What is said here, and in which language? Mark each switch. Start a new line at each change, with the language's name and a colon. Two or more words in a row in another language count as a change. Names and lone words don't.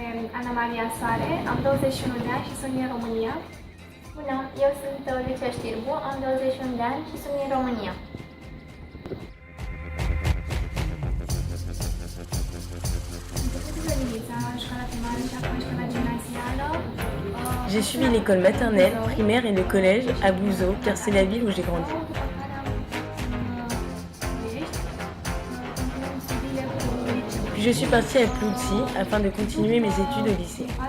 Romanian: Ana Maria Soare, am 21 de ani și sunt din România. Bună, eu sunt Lucia Știrbu, am 21 de ani și sunt din România.
French: J'ai suivi l'école maternelle, primaire et le collège à Bouzeau, car c'est la ville où j'ai grandi. Puis je suis partie à Ploutsi afin de continuer mes études au lycée.